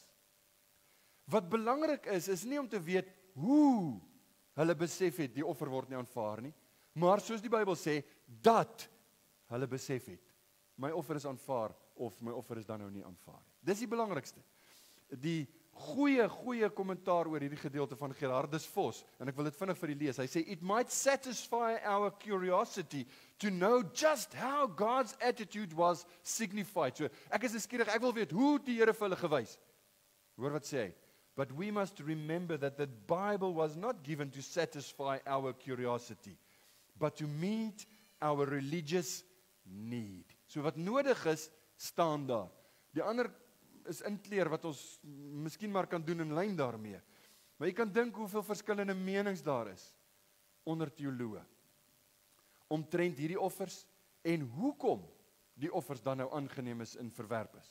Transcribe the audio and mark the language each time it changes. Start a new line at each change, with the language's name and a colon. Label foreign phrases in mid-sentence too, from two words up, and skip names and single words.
Afrikaans: Wat belangrik is nie om te weet hoe hulle besef het, die offer word nie aanvaar nie, maar soos die Bybel sê, dat hulle besef het, my offer is aanvaar, of my offer is dan nou nie aanvaar nie. Dis die belangrikste. Die goeie kommentaar oor hierdie gedeelte van Gerardus Vos, en ek wil dit vinnig vir u lees. Hy sê,
English: it might satisfy our curiosity to know just how God's attitude was signified.
Afrikaans: So, ek is nuuskierig, ek wil weet hoe die Here vir hulle gewys. Hoor wat sê hy?
English: But we must remember that the Bible was not given to satisfy our curiosity, but to meet our religious need.
Afrikaans: So wat nodig is, staan daar. Die ander is inkleer wat ons miskien maar kan doen in lyn daarmee. Maar jy kan dink hoeveel verskillende menings daar is onder teoloë omtrent hierdie offers en hoekom die offers dan nou aangeneem is en verwerp is.